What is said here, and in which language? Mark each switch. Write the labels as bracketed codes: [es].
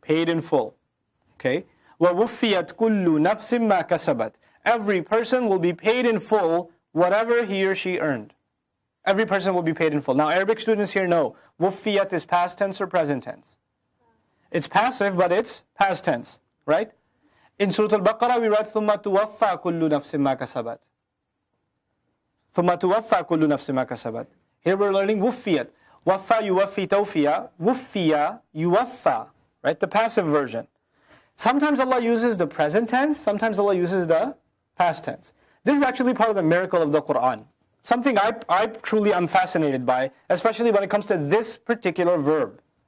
[en] Paid in full. Okay? [ar] وَوُفِّيَتْ كُلُّ نَفْسٍ مَا كَسَبَتْ. [en] Every person will be paid in full whatever he or she earned. Every person will be paid in full. Now, Arabic students here know, وُفِّيَتْ is past tense or present tense? It's passive, but it's past tense, right? In Surah Al-Baqarah, we read, [ar] ثُمَّ تُوَفَّى كُلُّ نَفْسٍ مَا كَسَبَتْ. ثُمَّ تُوَفَّى كُلُّ نَفْسٍ مَا كَسَبَتْ. [en] Here we're learning وُفِّيَتْ. [ar] وَفَّى يُوَفِّي تَوْفِيَا. وُفِّيَا يُوَفَّى. [en] Right? The passive version. Sometimes Allah uses the present tense, sometimes Allah uses the past tense. This is actually part of the miracle of the Quran. Something I truly am fascinated by, especially when it comes to this particular verb.